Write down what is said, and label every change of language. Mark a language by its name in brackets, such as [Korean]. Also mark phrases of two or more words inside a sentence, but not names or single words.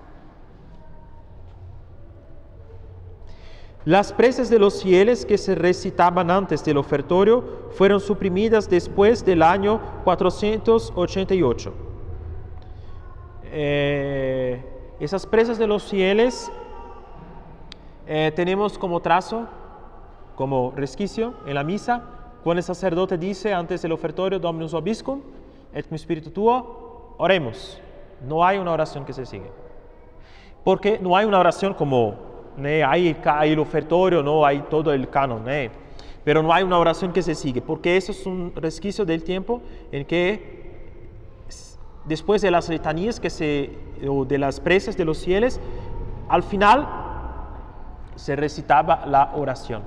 [Spanish] Las preces de los fieles que se recitaban antes del ofertorio fueron suprimidas después del año 488. Esas preces de los fieles tenemos como trazo, como resquicio en la misa, cuando el sacerdote dice antes del ofertorio, [Latin] Dominus vobiscum, et cum spiritu tuo, [Spanish] oremos. No hay una oración que se sigue. Porque no hay una oración como... Hay el ofertorio, ¿no? Hay todo el canon, pero no hay una oración que se sigue, porque eso es un resquicio del tiempo en que después de las letanías o de las preces de los fieles, al final se recitaba la oración.